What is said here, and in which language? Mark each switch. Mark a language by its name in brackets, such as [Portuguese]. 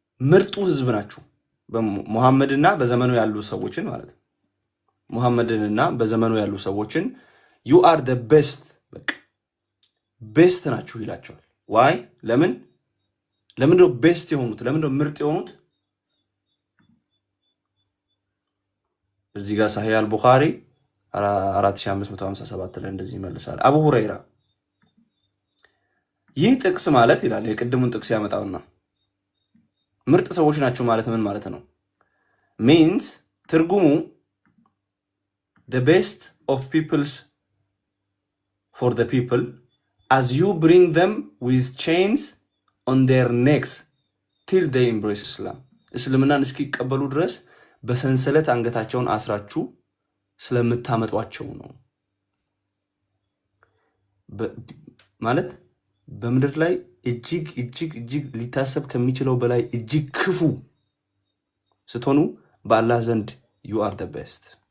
[Amharic] ምርጡ ሕዝብ ናችሁ። ሙሐመድና በዘመኑ ያሉ ሰዎችን ማለት ነው። ሙሐመድንና በዘመኑ ያሉ ሰዎችን [English] you are the best [Amharic] በቃ ቤስት ናችሁ ይላቸዋል። ዋይ ለምን ነው ቤስት የሆኑት? ለምን ነው ምርጥ የሆኑት? እዚህ ጋር ሳሂህ አልቡኻሪ 4557 ላይ እንደዚህ ይመልሳል አቡ ሁረይራ። ይህ ጥቅስ ማለት ይላል የቅድሙን ጥቅስ ያመጣውና ምርጥ ሰዎች ናቸው ማለት ምን ማለት ነው? [English] means [Amharic] ትርጉሙ [English] the best of peoples for the people as you bring them with chains on their necks till they embrace Islam. [Amharic] እስልምናን እስኪቀበሉ ድረስ በሰንሰለት አንገታቸውን አስራችሁ ስለምታመጧቸው ነው ማለት በምድር ላይ እጅግ እጅግ እጅግ ሊታሰብ ከሚችለው በላይ እጅግ ክፉ ስትሆኑ በአላህ ዘንድ [English] you are the best።